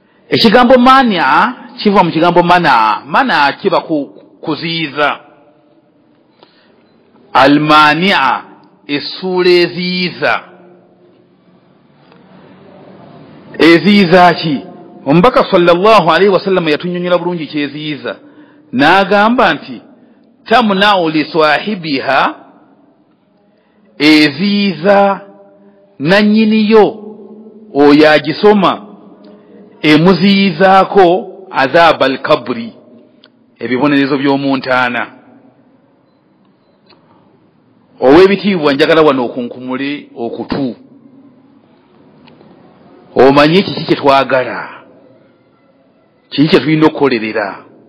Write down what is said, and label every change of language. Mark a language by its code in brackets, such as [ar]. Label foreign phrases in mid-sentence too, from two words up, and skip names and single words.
[lg] ekigambo mania kiva mu kigambo mana kiba kuziiza. Almania essula eziiza ki? Omubaka [ar] صلى الله عليه وسلم [lg] yatunyonyola bulungi kyeziiza n'agamba nti [ar] تمنع لصاحبها, [lg] eziiza nannyiniyo oyo agisoma emuziyizaako [ar] عذاب القبر, [lg] ebibonerezo by'omuntaana. Ow'ebitiibwa njagala wano okunkumule okutu omanye kiki kye twagala, kiki kye tulina okukolerera.